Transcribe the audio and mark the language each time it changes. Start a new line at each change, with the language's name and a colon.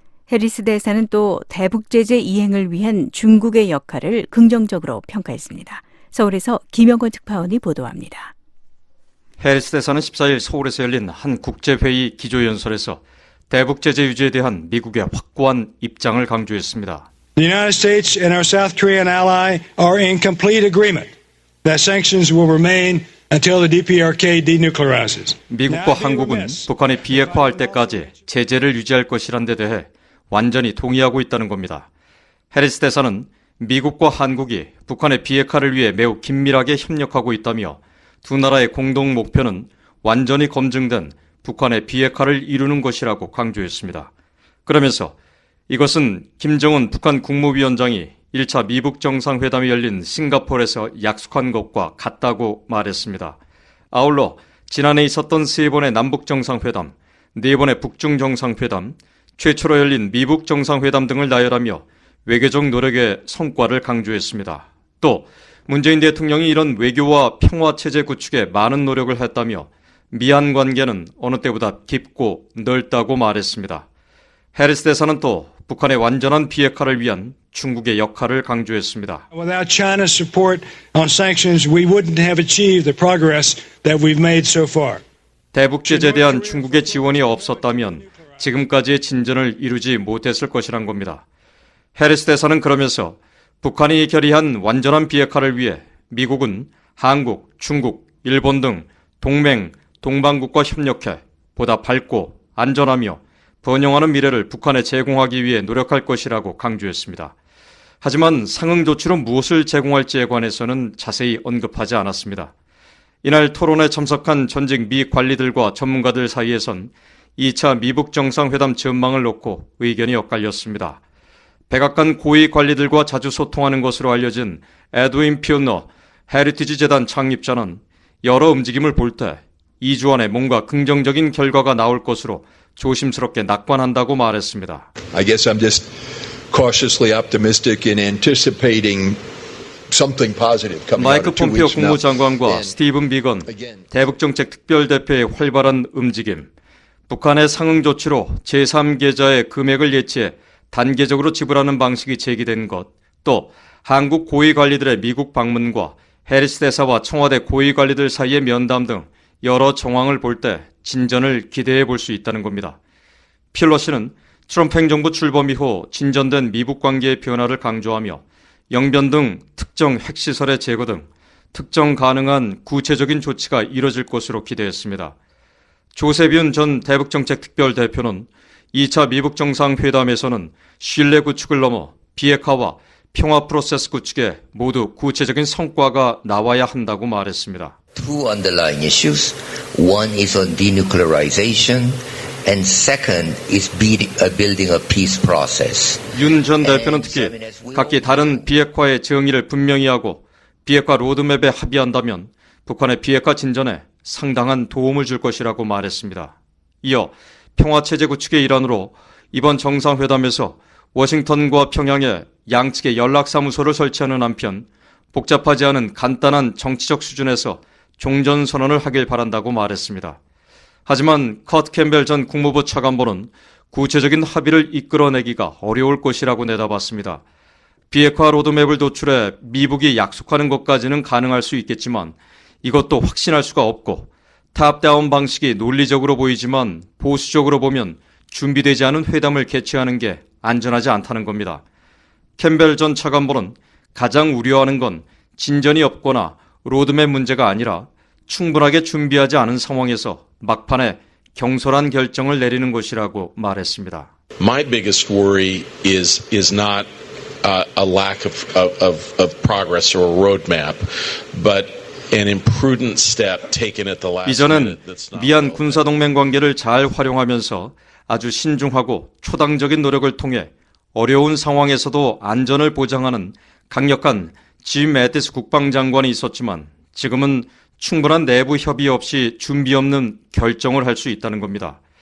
Korean: 해리스 대사는 또 대북 제재 이행을 위한 중국의 역할을 긍정적으로 평가했습니다. 서울에서 김영건 특파원이 보도합니다. 해리스 대사는 14일 서울에서 열린 한 국제회의 기조연설에서 대북 제재 유지에 대한 미국의 확고한 입장을 강조했습니다.
English: The United States and our South Korean ally are in complete agreement that sanctions will remain until the DPRK denuclearizes.
Korean: 미국과 한국은 북한이 비핵화할 때까지 제재를 유지할 것이란 데 대해 완전히 동의하고 있다는 겁니다. 해리스 대사는 미국과 한국이 북한의 비핵화를 위해 매우 긴밀하게 협력하고 있다며 두 나라의 공동 목표는 완전히 검증된 북한의 비핵화를 이루는 것이라고 강조했습니다. 그러면서 이것은 김정은 북한 국무위원장이 1차 미북 정상회담이 열린 싱가포르에서 약속한 것과 같다고 말했습니다. 아울러 지난해 있었던 3번의 남북 정상회담, 4번의 북중 정상회담, 최초로 열린 미북 정상회담 등을 나열하며 외교적 노력의 성과를 강조했습니다. 또 문재인 대통령이 이런 외교와 평화체제 구축에 많은 노력을 했다며 미한 관계는 어느 때보다 깊고 넓다고 말했습니다. 해리스 대사는 또 북한의 완전한 비핵화를 위한 중국의 역할을 강조했습니다.
English: Without China's support on sanctions, we wouldn't have achieved the progress that we've made so far.
Korean: 대북 제재에 대한 중국의 지원이 없었다면 지금까지의 진전을 이루지 못했을 것이란 겁니다. 해리스 대사는 그러면서 북한이 결의한 완전한 비핵화를 위해 미국은 한국, 중국, 일본 등 동맹, 동반국과 협력해 보다 밝고 안전하며 번영하는 미래를 북한에 제공하기 위해 노력할 것이라고 강조했습니다. 하지만 상응 조치로 무엇을 제공할지에 관해서는 자세히 언급하지 않았습니다. 이날 토론에 참석한 전직 미 관리들과 전문가들 사이에선 2차 미북 정상회담 전망을 놓고 의견이 엇갈렸습니다. 백악관 고위 관리들과 자주 소통하는 것으로 알려진 에드윈 피오너 헤리티지 재단 창립자는 여러 움직임을 볼 때 2주 안에 뭔가 긍정적인 결과가 나올 것으로 조심스럽게 낙관한다고 말했습니다.
English: I guess I'm just cautiously optimistic in anticipating something positive coming out
Korean: 마이크
English: of 2
Korean: 폼페오
English: weeks now.
Korean: 국무장관과 스티븐 비건 대북정책 특별대표의 활발한 움직임, 북한의 상응 조치로 제3계좌의 금액을 예치해 단계적으로 지불하는 방식이 제기된 것, 또 한국 고위관리들의 미국 방문과 해리스 대사와 청와대 고위관리들 사이의 면담 등 여러 정황을 볼 때 진전을 기대해 볼 수 있다는 겁니다. 펠로시는 트럼프 행정부 출범 이후 진전된 미북 관계의 변화를 강조하며 영변 등 특정 핵시설의 제거 등 특정 가능한 구체적인 조치가 이뤄질 것으로 기대했습니다. 조세비운 전 대북정책특별대표는 2차 미북 정상회담에서는 신뢰 구축을 넘어 비핵화와 평화 프로세스 구축에 모두 구체적인 성과가 나와야 한다고 말했습니다.
English: Two underlying issues. One is on denuclearization, and second is building a peace process.
Korean: 윤 전 대표는 특히 각기 다른 비핵화의 정의를 분명히 하고 비핵화 로드맵에 합의한다면 북한의 비핵화 진전에 상당한 도움을 줄 것이라고 말했습니다. 이어 평화체제 구축의 일환으로 이번 정상회담에서 워싱턴과 평양에 양측의 연락사무소를 설치하는 한편 복잡하지 않은 간단한 정치적 수준에서 종전선언을 하길 바란다고 말했습니다. 하지만 커트 캠벨 전 국무부 차관보는 구체적인 합의를 이끌어내기가 어려울 것이라고 내다봤습니다. 비핵화 로드맵을 도출해 미북이 약속하는 것까지는 가능할 수 있겠지만 이것도 확신할 수가 없고 탑다운 방식이 논리적으로 보이지만 보수적으로 보면 준비되지 않은 회담을 개최하는 게 안전하지 않다는 겁니다. 캠벨 전 차관보는 가장 우려하는 건 진전이 없거나 로드맵 문제가 아니라 충분하게 준비하지 않은 상황에서 막판에 경솔한 결정을 내리는 것이라고 말했습니다.
English: My biggest worry is not a lack of progress or a roadmap, but an imprudent step taken at the last
Korean: 이전엔
English: minute that's not
Korean: 미한 군사동맹 관계를 잘 활용하면서 아주 신중하고 초당적인 노력을 통해 어려운 상황에서도 안전을 보장하는 강력한 짐 매티스 국방장관이 있었지만 지금은 충분한 내부 협의 없이 준비 없는 결정을 할 수 있다는 겁니다.